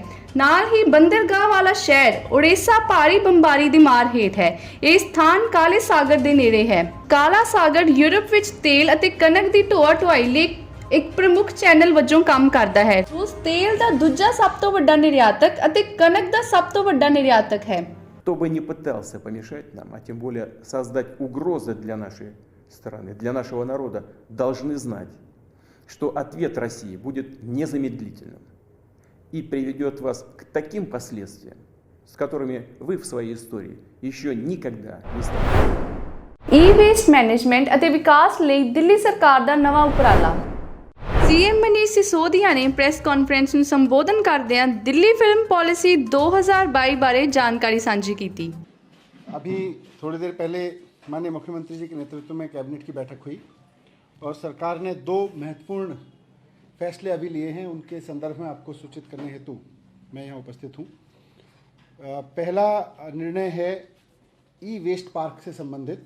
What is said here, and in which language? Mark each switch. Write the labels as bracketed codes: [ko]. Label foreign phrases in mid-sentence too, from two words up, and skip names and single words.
[pa] ਨਾਲ ਹੀ ਬੰਦਰਗਾਹ ਵਾਲਾ ਸ਼ਹਿਰ ਓਡੇਸਾ ਭਾਰੀ ਬੰਬਾਰੀ ਦੀ ਮਾਰ ਹੇਠ ਹੈ। ਇਹ ਸਥਾਨ ਕਾਲੇ ਸਾਗਰ ਦੇ ਨੇੜੇ ਹੈ। ਕਾਲਾ ਸਾਗਰ ਯੂਰਪ ਵਿੱਚ ਤੇਲ ਅਤੇ ਕਣਕ ਦੀ ਢੋਆ ਢੁਆਈ ਲਈ ਇੱਕ ਪ੍ਰਮੁੱਖ ਚੈਨਲ ਵਜੋਂ ਕੰਮ ਕਰਦਾ ਹੈ। ਰੂਸ ਤੇਲ ਦਾ ਦੂਜਾ ਸਭ ਤੋਂ ਵੱਡਾ ਨਿਰਯਾਤਕ ਅਤੇ ਕਣਕ ਦਾ ਸਭ ਤੋਂ ਵੱਡਾ ਨਿਰਯਾਤਕ ਹੈ। [ru] Кто бы ни пытался помешать нам, а тем более создать угрозы для нашей страны, для нашего народа, должны знать, что ответ России будет незамедлительным и приведет вас к таким последствиям, с которыми вы в своей истории еще никогда не сталкивались. [en] e-waste management [pa] ਅਤੇ ਵਿਕਾਸ ਲਈ ਦਿੱਲੀ ਸਰਕਾਰ ਦਾ ਨਵਾਂ ਉਪਰਾਲਾ। ਸੀਐਮ ਮਨੀਸ਼ ਸਿਸੋਦੀਆ ਨੇ [en] press conference [pa] ਨੂੰ ਸੰਬੋਧਨ ਕਰਦਿਆਂ ਦਿੱਲੀ ਫਿਲਮ ਪਾਲਿਸੀ 2022 ਬਾਰੇ ਜਾਣਕਾਰੀ ਸਾਂਝੀ ਕੀਤੀ। [hi] अभी थोड़ी देर पहले माननीय मुख्यमंत्री जी के नेतृत्व में कैबिनेट की बैठक हुई और सरकार ने 2 महत्वपूर्ण फैसले अभी लिए हैं, उनके संदर्भ में आपको सूचित करने हेतु मैं यहाँ उपस्थित हूँ। पहला निर्णय है [en] e waste park [hi] से संबंधित।